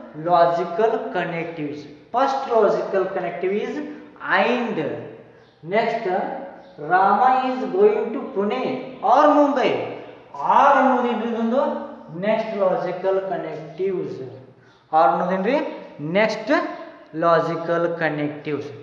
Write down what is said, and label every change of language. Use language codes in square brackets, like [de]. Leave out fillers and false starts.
[en] Logical connectives. First logical connective is and. Next, Rama is going to Pune or Mumbai. [kn] R ಅನ್ನೋದೇನ್ರಿ ಇದೊಂದು next logical ಕನೆಕ್ಟಿವ್ಸ್. R ಅನ್ನೋದೇನ್ರಿ next logical ಕನೆಕ್ಟಿವ್ಸ್.